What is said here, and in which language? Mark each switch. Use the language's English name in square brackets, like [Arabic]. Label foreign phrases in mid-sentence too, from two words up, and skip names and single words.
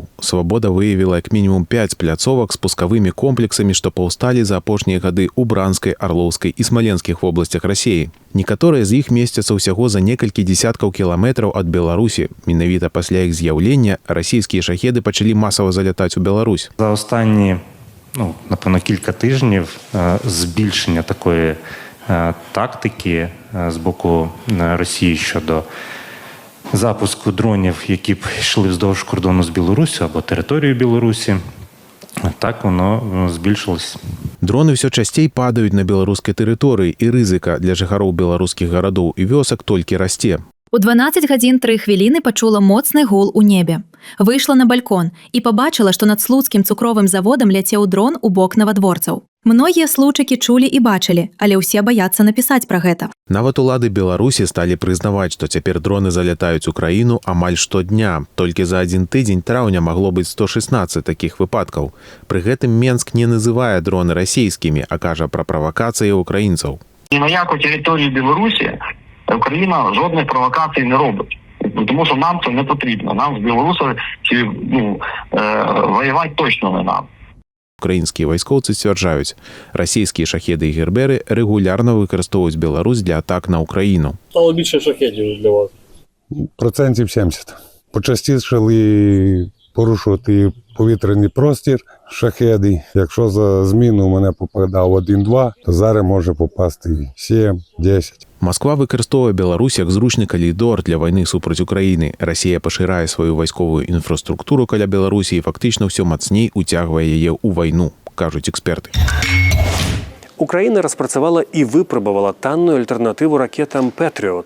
[Belarusian] Свабода выявіла як мінімум 5 пляцовак з пускавымі комплексамі, што паўсталі за апошнія гады ў Бранскай, Арлоўскай і Смаленскіх вобласцях Расіі. Некаторыя з іх месцяцца ўсяго за некалькі дзесяткаў кіламетраў ад Беларусі. Менавіта пасля іх з'яўлення расійскія шахеды пачалі масава залятаць у Беларусь. [Ukrainian] За останні, напевно, кілька тижнів збільшення такої тактики з боку Росії щодо запуску дронів, які б йшли вздовж кордону з Білоруссю або територією Білорусі, так воно збільшилось. [Belarusian] Дроны ўсё часцей падаюць на беларускай тэрыторыі, і рызыка для жыхароў беларускіх гарадоў і вёсак толькі расце. У 12 гадзін 3 хвіліны пачула моцны гул у небе. Выйшла на балькон і пабачыла, што над слуцкім цукровым заводам ляцеў дрон у бок навадворцаў. Многія случакі чулі і бачылі, але ўсе баяцца напісаць пра гэта. Нават улады Беларусі сталі прызнаваць, што цяпер дроны залятаюць у краіну амаль штодня. Толькі за адзін тыдзень траўня магло быць 116 такіх выпадкаў. Пры гэтым Менск не называе дроны расійскімі, а кажа пра правакацыі украінцаў. [Ukrainian] Ні на яку територію Білорусі Україна жодних провокацій не робить. Тому що нам це не потрібно. Нам з Білорусі воювати точно не нам. [Belarusian] Украінскія вайскоўцы сцвярджаюць, расійскія шахеды і гербери регулярно выкарыстоўваюць Беларусь для атак на Україну. [Ukrainian] Стало більше шахедів для вас? 70%. Почастішали порушувати повітряний простір шахеди. Якщо за зміну у мене попадав 1-2, то зараз може попасти 7-10. [Belarusian] Москва выкарыстоўвае Беларусь як зручны калідор для вайны супраць Украіны. Расія пашырае сваю вайсковую інфраструктуру каля Беларусі і фактычна ўсё мацней уцягвае яе ў вайну, кажуць эксперты. Украина распрацавала і выпрабавала танную альтэрнатыву ракетам «Пэтріот».